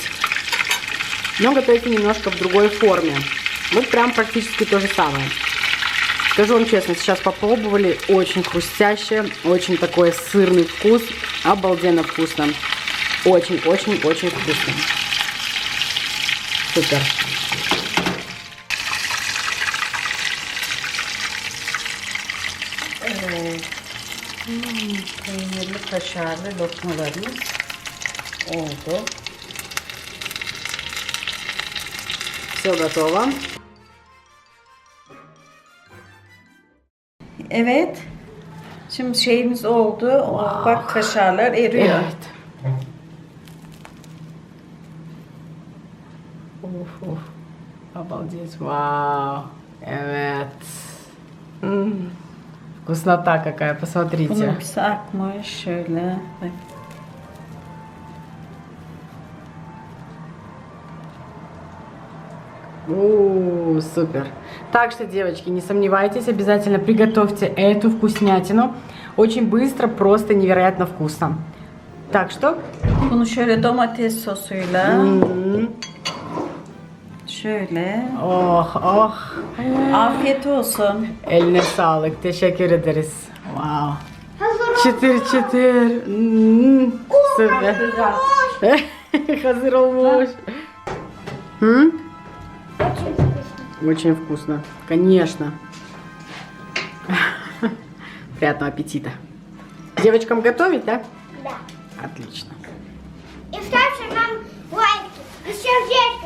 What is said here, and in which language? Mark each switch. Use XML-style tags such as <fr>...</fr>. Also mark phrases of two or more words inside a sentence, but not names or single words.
<ru>Но готовится немножко в другой форме. Вот прям практически то же самое. Скажу вам честно, сейчас попробовали. Очень хрустящее, очень такой сырный вкус. Обалденно вкусно. Очень-очень-очень вкусно. Супер.</ru> <tr>Peynirli kaşarlı lokmalarımız oldu.</tr> <ru>Все готово.</ru> <tr>Evet. Şimdi şeyimiz oldu. Oh, bak kaşarlar eriyor. Evet. Уф, уф.</tr> <ru>Обалдеть. Вау. Evet. Вкуснота какая, посмотрите.</ru> <tr>Bunun akmış şöyle. Bak.</tr> <ru>Супер. Так что, девочки, не сомневайтесь, обязательно приготовьте эту вкуснятину. Очень быстро, просто невероятно вкусно. Так что...</ru> <tr>Bunu şöyle domates sosuyla şöyle. Ох, ох. Afiyet olsun. Eline sağlık. Teşekkür ederiz. Wow. Çıtır çıtır. Süper. Hazır olmuş.</tr> <ru>Очень вкусно. Конечно. Приятного аппетита. Девочкам готовить, да? Да. Отлично. И ставьте нам лайки и сердечки.</ru>